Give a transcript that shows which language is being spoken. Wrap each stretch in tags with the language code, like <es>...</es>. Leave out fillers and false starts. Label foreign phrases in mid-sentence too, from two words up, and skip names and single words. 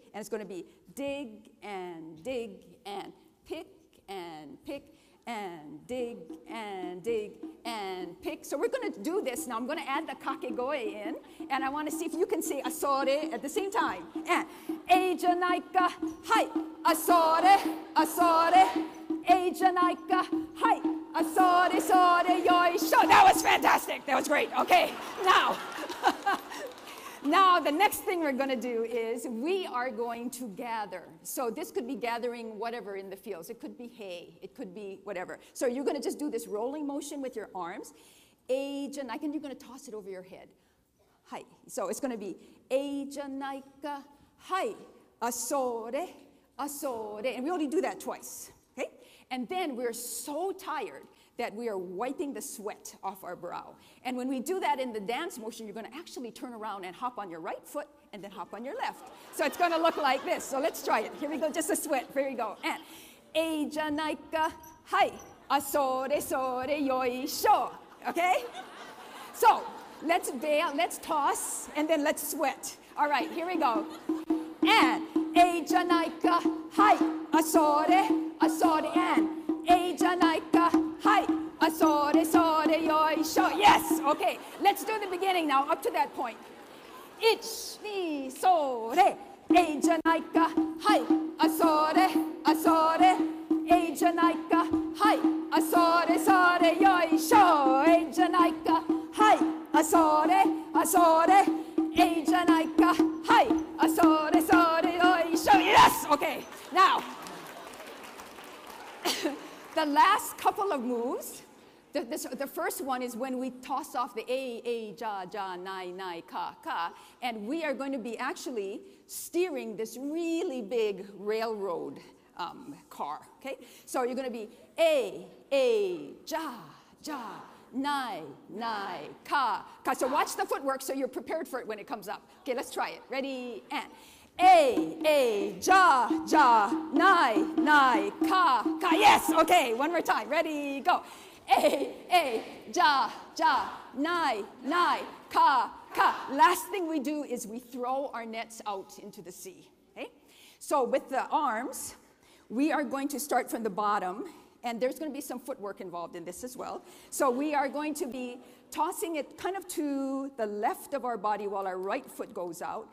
<en>And it's going to be dig and pick and pick and dig and pick. So we're going to do this now. I'm going to add the kakegoe in. And I want to see if you can say asore at the same time.</en> <ja>And ええじゃないか、はい, あ、それ、あ、それ. ええじゃないか、はい、あ、それ、それ、よいしょ.</ja> <en>That was fantastic. That was great. Okay, now, now the next thing we're going to do is we are going to gather. So this could be gathering whatever in the fields. It could be hay. It could be whatever. So you're going to just do this rolling motion with your arms. Ejanaika, and you're going to toss it over your head. Hai. So it's going to be</en> <ja>ええじゃないか、はい, あ、それ、あ、それ.</ja> <en>And we only do that twice. Okay? And then we're so tired that we are wiping the sweat off our brow. And when we do that in the dance motion, you're going to actually turn around and hop on your right foot and then hop on your left. So it's going to look like this. So let's try it. Here we go, just a sweat. Here we go.</en> <ja>And ええじゃないか、はい、あ、それ、それ、よいしょ.</ja> <en>Okay? So let's bail, let's toss, and then let's sweat. All right, here we go. And</en> <ja>ええじゃないか、はい, あ、それ、あ、それ, and ええじゃないか、はい、あ、それ、それ、よいしょ.</ja> <en>Yes, okay. Let's do the beginning now, up to that point.</en> <ja>Ich, に、それ、ええじゃないか、はい, あ、それ、あ、それ、ええじゃないか、はい、あ、それ、それ、よいしょ. ええじゃないか、はい、あ、それ、あ、それ、ええじゃないか、はい、あ、それ、それ、よいしょ.</ja> <en>Yes, okay. Now, the last couple of moves, The first one is when we toss off the A,</en> <ja>じゃ、じゃ、ない、ない、か、か,</ja> <en>and we are going to be actually steering this really big railroad car, okay? So you're going to be A,</en> <ja>じゃ、じゃ、ない、ない、か、か.</ja> <en>So watch the footwork so you're prepared for it when it comes up. Okay, let's try it. Ready, and A,</en> <ja>じゃ、じゃ、ない、ない、か、か.</ja> <en>Yes, okay, one more time. Ready, go. A,</en> <ja>じゃ、じゃ、ない、ない、か、か.</ja> <en>Last thing we do is we throw our nets out into the sea, okay? So with the arms, we are going to start from the bottom, and there's going to be some footwork involved in this as well. So we are going to be tossing it kind of to the left of our body while our right foot goes out.</en>